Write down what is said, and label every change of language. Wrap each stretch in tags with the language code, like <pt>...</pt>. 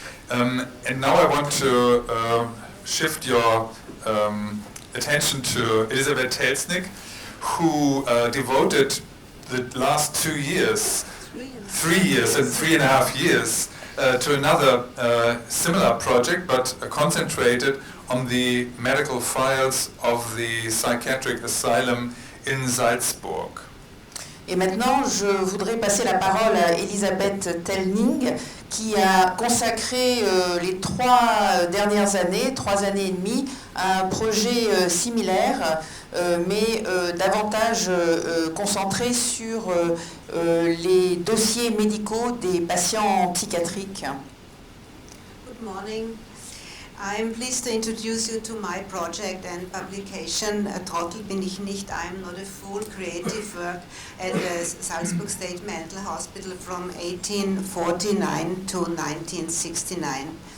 <en>And now I want to shift your attention to Elisabeth Telsnick, who devoted the last 2 years, 3 years and 3.5 years to another similar project, but concentrated on the medical files of the psychiatric asylum in Salzburg.</en> <fr>Et maintenant, je voudrais passer la parole à Elisabeth Telsnick, qui a consacré les 3 dernières années, 3 années et demie, à un projet similaire, mais davantage concentré sur les dossiers médicaux des patients psychiatriques.</fr> <en>Good morning. I'm pleased to introduce you to my project and publication,</en> <de>Trottel bin ich nicht,</de> <en>I'm not a fool, creative work at the Salzburg State Mental Hospital from 1849 to 1969.</en>